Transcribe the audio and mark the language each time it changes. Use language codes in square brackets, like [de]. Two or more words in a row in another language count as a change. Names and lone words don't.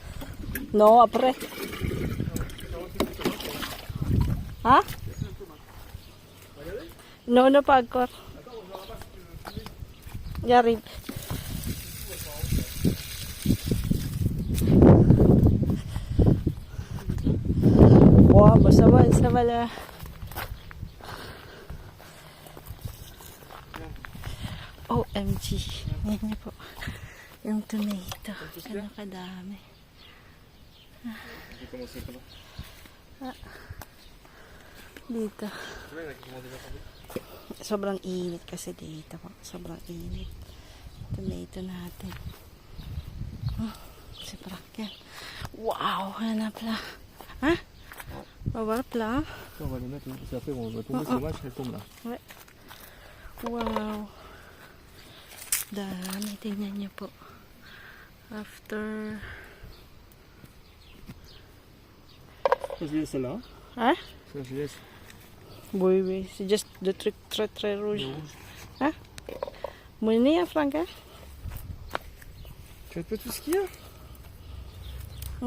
[fr] Non, après. Ha? No, no, pas encore. J'arrive. Wow, ça va là. [en] OMG. [tl] Yan niyo po. Yung tomato. Ano kadami. Dito. Sobrang init kasi dito po. Sobrang init. Tomato natin. Si Prak yan. Wow! Hanap na. Ha? [fr] On va voir le plat. On va les mettre là, parce qu'après on va tomber sur le match, elle tombe là. Ouais. [tl] Wow. Dami, tingnan niyo po. [en] After... [fr] Ça je laisse celle-là. Hein? Ça je laisse. Oui, oui. C'est juste le truc très très rouge. Le rouge. Hein? Money, hein, Franck? Hein? Tu as tout ce qu'il y a. Mm.